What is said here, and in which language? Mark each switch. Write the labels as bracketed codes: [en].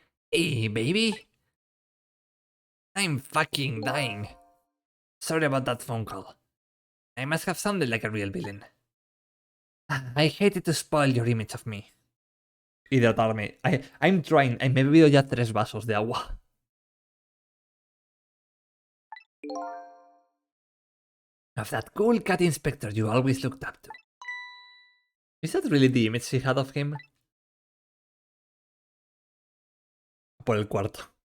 [en] Hey, baby. I'm fucking dying. Sorry about that phone call. I must have sounded like a real villain. I hated to spoil your image of me. [es] Hidratarme. [en] I'm trying. [es] Me he bebido ya 3 vasos de agua. [en] Of that cool cat inspector you always looked up to. Is that really the image she had of him? [es] Por el cuarto.